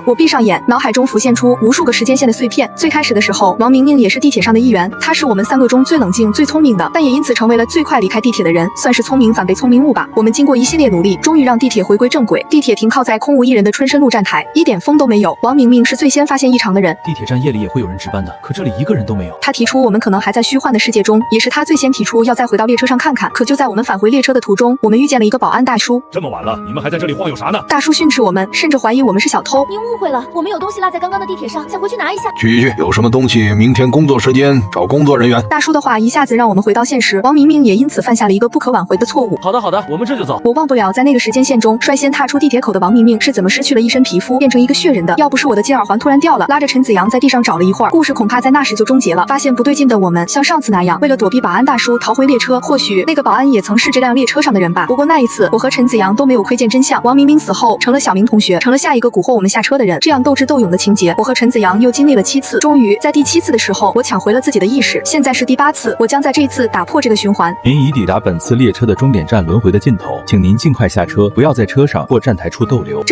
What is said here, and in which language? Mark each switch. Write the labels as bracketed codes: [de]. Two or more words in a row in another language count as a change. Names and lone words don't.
[zh] 我閉上眼，腦海中浮現出無數個時間線的碎片。最開始的時候，王明明也是地鐵上的一員，他是我們3個中最冷靜、最聰明的，但也因此成為了最快離開地鐵的人，算是聰明反被聰明誤吧。我們經過一系列努力，終於讓地鐵回歸正軌。地鐵停靠在空無一人的春申路站台，一點風都沒有。王明明是最先發現異常的人。地鐵站夜裡也會有人值班的，可這裡一個人都沒有。他提出我們可能還在虛幻的世界中，也是他最先提出要再回到列車上看看。可就在我們返回列車的途中，我們遇見了一個保安大叔。這麼晚了，你們還在這裡晃悠啥呢？大叔訓斥我們，甚至懷疑我們是小偷。您誤會了，我們有東西落在刚剛的地鐵上，想回去拿一下。去，有什麼東西明天工作时間找工作人员。大叔的話一下子让我們回到现實，王明明也因此犯下了一個不可挽回的錯誤。好的好的，我們這就走。我忘不了在那個時間線中，率先踏出地鐵口的王明明是怎麼失去了一身皮膚，變成一個血人的。要不是我的金耳環突然掉了，拉着陳子陽在地上找了一會兒，故事恐怕在那時就終結了。發現不對勁的我們，像上次那樣，為了躲避保安大叔逃回列車。或許那個保安也曾是這輛列車上的人吧。不過那一次，我和陳子陽都沒有窺見真相。王明明死後，成了小明同學，成了下一個蛊惑我們下車的人。這樣鬥智鬥勇的情節，我和陳子陽又經歷了7次。終於在第7次的時候，我搶回了自己的意識。現在是第8次，我將在這一次打破這個循環。您已抵達本次列車的終點站輪迴的盡頭，請您盡快下車，不要在車上或站台處逗留。